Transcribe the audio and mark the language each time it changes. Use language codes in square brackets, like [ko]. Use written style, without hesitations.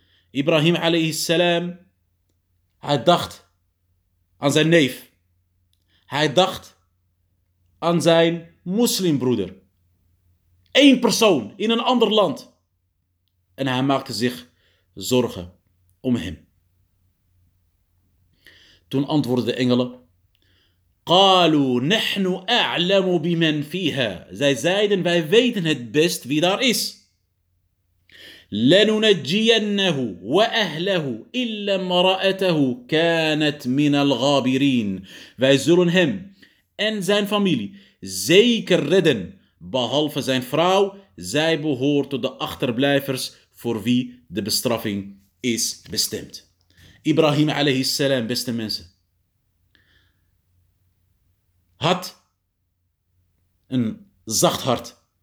[nl] Ibrahim alayhi salam, hij dacht aan zijn neef. Hij dacht aan zijn moslimbroeder. 1 persoon in een ander land. En hij maakte zich zorgen om hem. Toen antwoordden de engelen, [ar] قالوا نحن أعلم بمن فيها. [nl] Zij zeiden, wij weten het best wie daar is. [ar] لننجينه وأهله إلا امرأته كانت من الغابرين. [nl] Wij zullen hem en zijn familie zeker redden, behalve zijn vrouw. Zij behoort tot de achterblijvers voor wie de bestraffing is bestemd. Ibrahim alayhi salam, beste mensen, had een zacht hart.